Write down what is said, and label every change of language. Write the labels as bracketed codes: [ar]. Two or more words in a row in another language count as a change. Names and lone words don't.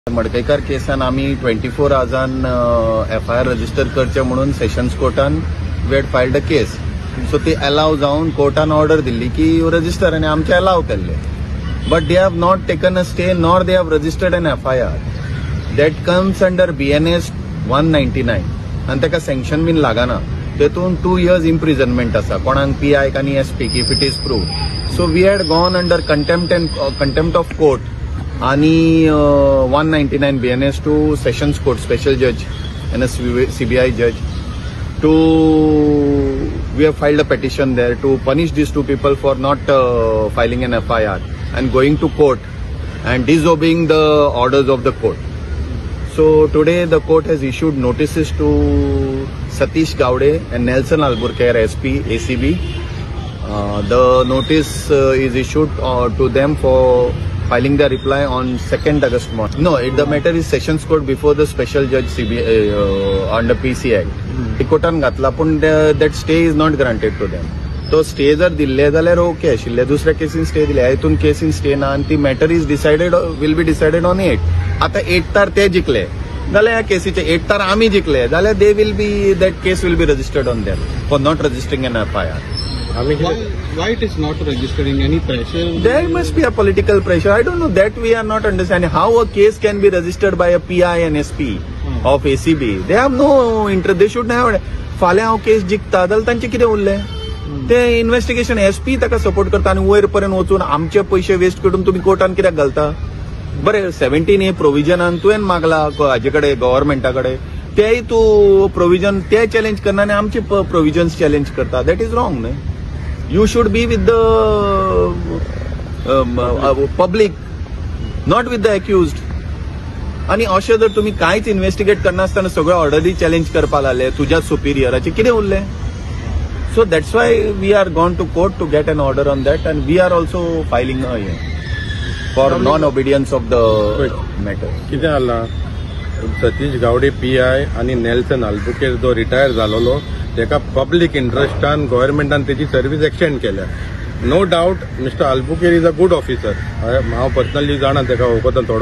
[kok] मडकईकार केसान आम्ही 24 आवर्सान FIR रजिस्टर करचे म्हणून सेशन्स कोर्टान [en] we had filed a case. [kok] सो ती अलाव जावन कोर्टान ऑर्डर दिल्ली की रजिस्टर आनी आमचे अलाव केल्ले. [en] but they have not taken a stay nor they have registered an FIR that comes under BNS 199 [kok] आनी ताका सँक्शन बीन लागना. तेतून 2 years इम्प्रिजनमेंट आसा कोणाक PI आनी SP [en] if it is proved. so we had gone under contempt of court आणि 199 BNS to Sessions Court Special Judge and a CBI judge to we have filed a petition there to punish these two people for not filing an FIR and going to court and disobeying the orders of the court. So today the court has issued notices to Satish Gowde and Nelson Alburquerque SP ACB. The notice is issued to them for filing their reply on 2nd August morning. No, the matter is Sessions Court before the special judge CBI under PC Act. [kok] कोर्टान घातला पण [en] that stay is not granted to them. [kok] तो स्टे जर दिल्ले जाल्यार ओके आशिल्ले. दुसऱ्या केसीन स्टे दिले, हितून केसीन स्टे ना आनी ती [en] matter is decided will be decided on 8. [kok] आता 8 तार ते जिखले जाल्यार ह्या केसीचे 8 तार आमी जिखले जाल्यार [en] they will be that case will be registered on them for not registering an FIR. Why it is not registering? Any pressure? There must be a political pressure. I don't know, that we are not understanding. How a case can be registered by a PI and SP of ACB? They have no interest. They should have. [kok] फाल्यां हांव केस जिखता जाल्यार तांचे कितें उरलें? ते इन्व्हेस्टिगेशन SP ताका सपोर्ट करता आनी वयर पर्यंत वचून आमचे पयशे वेस्ट करून तुमी कोर्टान कित्याक घालता? बरें 17A प्रोविजनान तुवें मागला हाजे कडेन गव्हर्नमेंटा कडेन तेय तूं प्रोविजन ते चॅलेंज करना आनी आमचे प्रोविजन्स चॅलेंज करता. [en] that is wrong न्हय. You should be with the public, not with the accused. [kok] आणि अशें जर तुम्ही कांयच इन्व्हेस्टिगेट करनासतना सगळ्यो ऑर्डरी चॅलेंज करपाक लागले तुज्या सुपिरियराचे कितें उरलें? [en] so that's why we are gone to court to get an order on that and we are also filing for non obedience of the matter. [kok] कितें जालां, सतीश गावडे PI आनी नेल्सन आल्बुकेर्क जो रिटायर जालोलो तेका पब्लीक इंट्रस्टान गव्हर्नमेंटान तेची सर्व्हिस एक्सटेंड केल्या. [en] no doubt Mister Albuquerque is a good officer. [kok] हांव पर्सनली जाणा तेका वळखता थोडो.